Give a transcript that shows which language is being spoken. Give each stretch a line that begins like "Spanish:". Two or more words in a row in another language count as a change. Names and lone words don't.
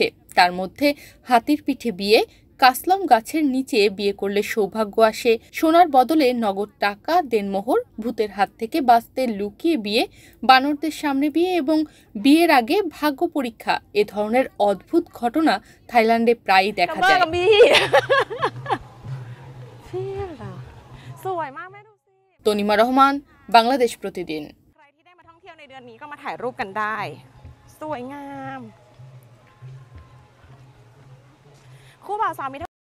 Bangla: তার মধ্যে হাতির পিঠে বিয়ে, কাসলম গাছের নিচে বিয়ে করলে সৌভাগ্য আসে, সোনার বদলে নগদ টাকা দেনমোহর, ভূতের হাত থেকে বাঁচতে লুকিয়ে বিয়ে, বানরদের সামনে বিয়ে এবং বিয়ের আগে ভাগ্য পরীক্ষা এ ধরনের অদ্ভুত ঘটনা থাইল্যান্ডে প্রায়ই দেখা যায়। তনিমা রহমান, বাংলাদেশ প্রতিদিন।
Thai: ในเดือนนี้ก็มาถ่ายรูปกันได้สวยงามคู่บ่าวสาวมี